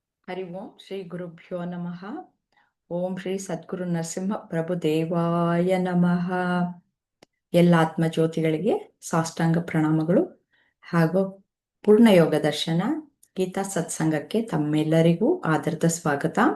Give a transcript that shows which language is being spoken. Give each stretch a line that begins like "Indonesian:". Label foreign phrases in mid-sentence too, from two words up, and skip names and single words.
Sanskrit: ಹರಿ ಓಂ ಶ್ರೀ ಗುರುಭ್ಯೋ ನಮಃ. ಓಂ ಶ್ರೀ ಸದ್ಗುರು ನರಸಿಂಹ ಪ್ರಭು ದೇವಾಯ ನಮಃ.
Kannada: ಎಲ್ಲ ಆತ್ಮಜ್ಯೋತಿಗಳಿಗೆ ಸಾಷ್ಟಾಂಗ ಪ್ರಣಾಮಗಳು ಹಾಗೂ ಪೂರ್ಣಯೋಗ ದರ್ಶನ ಗೀತಾ ಸತ್ಸಂಗಕ್ಕೆ ತಮ್ಮೆಲ್ಲರಿಗೂ ಆದರದ ಸ್ವಾಗತ.